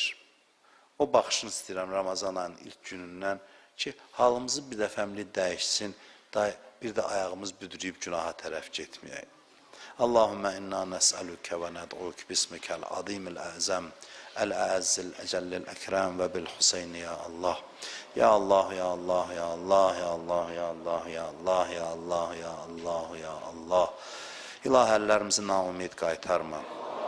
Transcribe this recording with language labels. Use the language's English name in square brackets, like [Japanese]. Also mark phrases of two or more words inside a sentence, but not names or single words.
[Azerbaijani] O baxışını istəyirəm Ramazan ayının ilk günündən ki, halımızı bir dəfəmli dəyişsin, bir də ayağımız büdürüyüb günaha tərəf getməyək. [Arabic] اللهم إنا نسألك وندعوك باسمك العظيم الأعظم، الأعز الأجل الأكرم وبالحسين يا الله. يا الله، يا الله، يا الله، يا الله، يا الله، يا الله، يا الله، يا الله، يا الله. [Azerbaijani] İlahi əllərimizi naumid qaytarma.